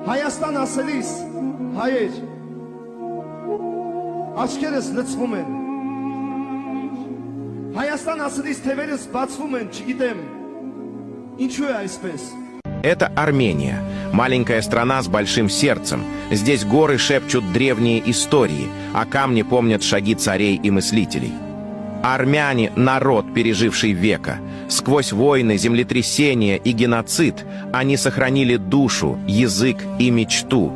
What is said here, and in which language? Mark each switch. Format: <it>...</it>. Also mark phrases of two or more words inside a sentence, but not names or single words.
<hy>Հայաստան ասելիս, հայեր, աչքերս լցվում են, Հայաստան ասելիս թևերս բացվում են, չգիտեմ, ինչու է այսպես։</hy> <ru>Это Армения, маленькая страна с большим сердцем. Здесь горы шепчут древние истории, а камни помнят шаги царей и мыслителей. Армяне — народ, переживший века. Сквозь войны, землетрясения и геноцид они сохранили душу, язык и мечту.</ru>